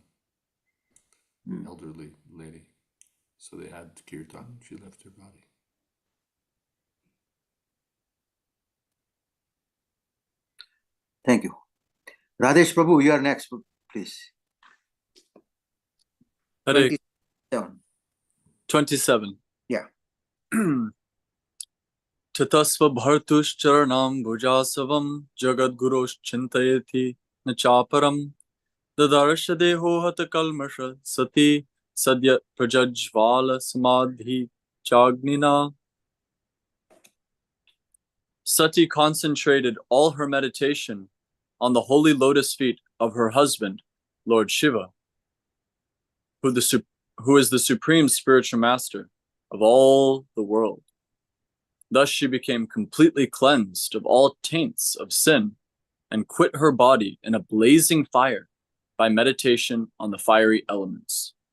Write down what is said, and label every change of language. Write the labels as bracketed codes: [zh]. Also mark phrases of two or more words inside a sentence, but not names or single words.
[en] Elderly lady. So they had kirtan. She left her body. Thank you. Radesh Prabhu, you are next, please. Hare 27. 27. Yeah. [sa] ततःस्व भर्तुश्चरणाम् बुजासवं जगद्गुरोश् चिन्तयती नचापरम् ददर्श देहो हत कल्मषा सती सद्यः प्रजज्वाल समाधि जाग्निना. [en] Sati concentrated all her meditation on the holy lotus feet of her husband, Lord Shiva, who is the supreme spiritual master of all the world. Thus she became completely cleansed of all taints of sin and quit her body in a blazing fire by meditation on the fiery elements.